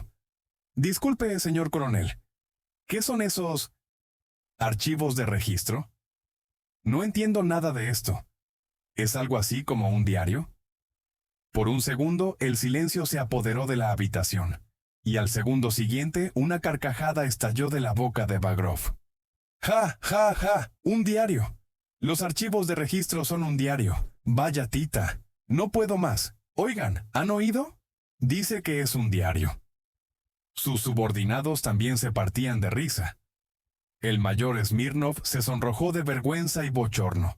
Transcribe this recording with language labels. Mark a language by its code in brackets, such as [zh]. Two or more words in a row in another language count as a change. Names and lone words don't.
[es] Disculpe, señor coronel. ¿Qué son esos archivos de registro? No entiendo nada de esto. ¿Es algo así como un diario? Por un segundo, el silencio se apoderó de la habitación, y al segundo siguiente, una carcajada estalló de la boca de Bagrov. ¡Ja, ja, ja! ¡Un diario! Los archivos de registro son un diario. Vaya tita. No puedo más. Oigan, ¿han oído? Dice que es un diario. Sus subordinados también se partían de risa. El mayor Smirnov se sonrojó de vergüenza y bochorno.